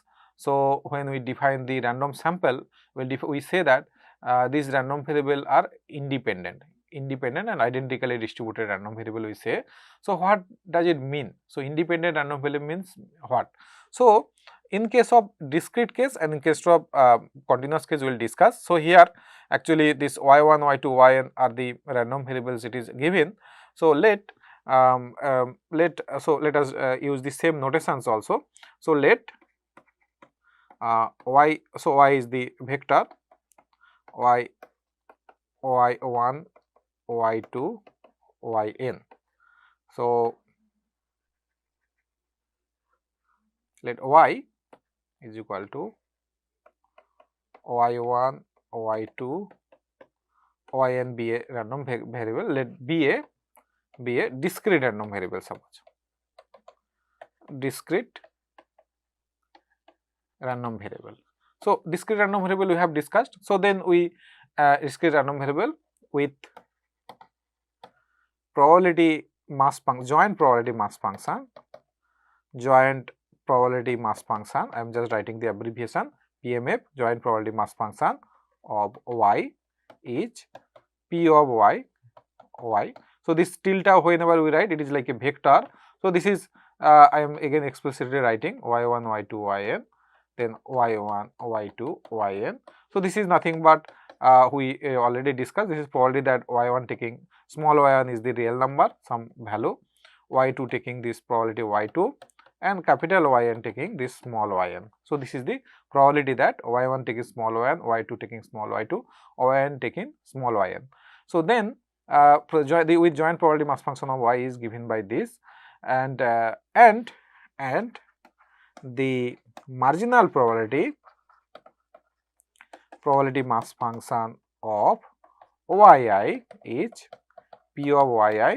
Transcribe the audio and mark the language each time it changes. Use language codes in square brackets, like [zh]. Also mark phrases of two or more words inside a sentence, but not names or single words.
[en] So, when we define the random sample, we say that these random variable are independent and identically distributed random variable we say. So, what does it mean? So, independent random variable means what? So, in case of discrete case and in case of continuous case we will discuss. So, here actually this y1, y2, yn are the random variables it is given. So, let us use the same notations also. So, let y, so y is the vector y1, y2, yn. So, let y is equal to y1, y2, yn be a random variable, let be a discrete random variable, suppose discrete random variable. So, discrete random variable we have discussed. So, then we discrete random variable with probability mass function, joint probability mass function, I am just writing the abbreviation PMF, joint probability mass function of y is P of y. So, this tilde whenever we write, it is like a vector. So, this is I am again explicitly writing y1, y2, yn, then y1, y2, yn. So, this is nothing but we already discussed, this is probably that y1 taking small y1 is the real number, some value, y2 taking this probability y2, and capital Yn taking this small yn. So, this is the probability that y1 taking small yn, y2 taking small y2, yn taking small yn. So, then with joint probability mass function of y is given by this, and the marginal probability mass function of yi is P of yi.